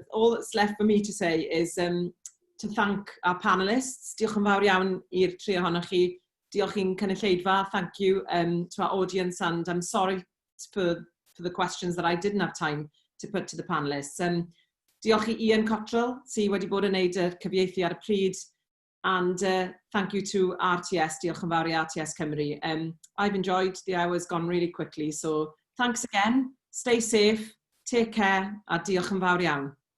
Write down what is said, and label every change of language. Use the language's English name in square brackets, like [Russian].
[English] All that's left for me to say is to thank our panellists. [Welsh] Diolch yn fawr iawn i'r tri ohonoch chi. Diolch i'n cynulleidfa. [English] Thank you to our audience, and I'm sorry for the questions that I didn't have time to put to the panellists. [Welsh] Diolch i Ian Cottrell, sydd wedi bod yn neud y cyfieithu ar y pryd, [English] and thank you to RTS. [Welsh] Diolch yn fawr i RTS Cymru. [English] I've enjoyed the hours gone really quickly, so thanks again. Stay safe. Take care, [Welsh] a diolch yn fawr iawn.